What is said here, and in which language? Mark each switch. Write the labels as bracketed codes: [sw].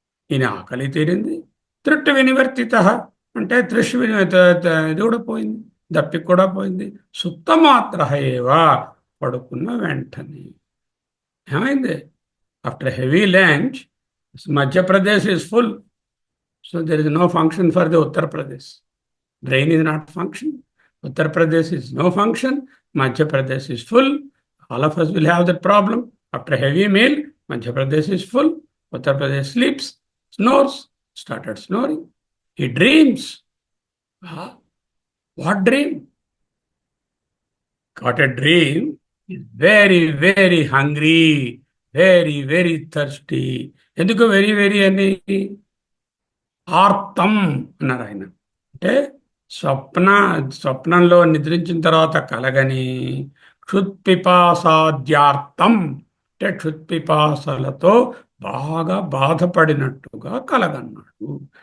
[te] ఈయన ఆకలి తీరింది, త్రుట్ వినివర్తిత అంటే త్రిష్ ఇది కూడా పోయింది, దప్పిక కూడా పోయింది. సుప్త మాత్ర ఏవా, పడుకున్న వెంటనే ఏమైంది? [en] After heavy lunch Madhya Pradesh is full, so there is no function for the Uttar Pradesh. Brain is not function. Uttar Pradesh is no function. Madhya Pradesh is full. All of us will have that problem. After a heavy meal, Madhya Pradesh is full. Uttar Pradesh sleeps, snores, started snoring. He dreams. Ah, what dream? Got a dream. He's very, very hungry, very, very thirsty. [te] ఎందుకు very very అని? ఆర్తం అన్నారు ఆయన. అంటే స్వప్నంలో నిద్రించిన తర్వాత కలగని క్షుత్పిపాసాద్యార్థం అంటే క్షుత్పిపాసలతో బాగా బాధపడినట్టుగా కలగన్నాడు.